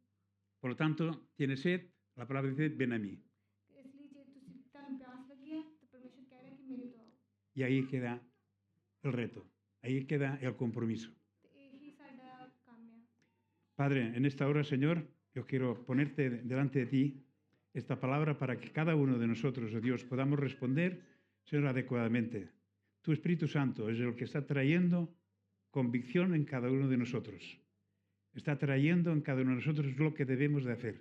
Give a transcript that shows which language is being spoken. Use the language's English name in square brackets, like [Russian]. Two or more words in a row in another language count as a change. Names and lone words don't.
[Spanish] Por lo tanto, tienes sed, la palabra dice, ven a mí. [Punjabi] ਇਸ ਲਈ ਜੇ ਤੁਹਾਨੂੰ ਪਿਆਸ ਲੱਗੀ ਹੈ ਤਾਂ ਪਰਮੇਸ਼ਰ ਕਹਿ ਰਿਹਾ ਕਿ ਮੇਰੇ ਤੋਂ ਆਓ। [Spanish] Y ahí queda el reto, ahí queda el compromiso. [Punjabi] ਤੇ ਇਹੀ ਸਾਡਾ ਕੰਮ ਆ। [Spanish] Padre, en esta hora, Señor, yo quiero ponerte delante de ti esta palabra para que cada uno de nosotros, oh Dios, podamos responder, Señor, adecuadamente. Tu Espíritu Santo es el que está trayendo convicción en cada uno de nosotros. Está trayendo en cada uno de nosotros lo que debemos de hacer.